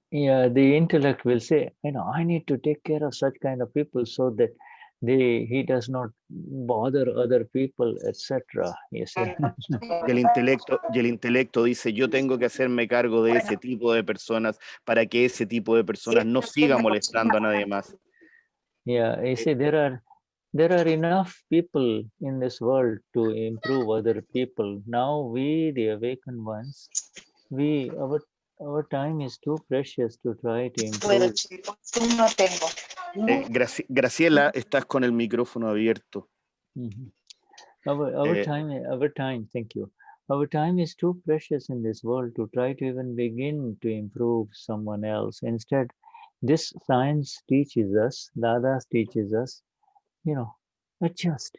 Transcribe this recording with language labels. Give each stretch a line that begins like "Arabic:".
English: Yeah, the intellect will say, I need to take care of such kind of people so that he does not bother other people, etc. You see.
Spanish: Y el intelecto dice, yo tengo que hacerme cargo de ese tipo de personas para que ese tipo de personas no siga molestando a nadie más.
English: Yeah, you see, there are enough people in this world to improve other people. Now we, the awakened ones, our time is too precious to try to improve.
Spanish: Graciela, estás con el micrófono abierto.
English: Our time, thank you. Our time is too precious in this world to try to even begin to improve someone else. Instead, this science teaches us, Dadas teaches us, adjust.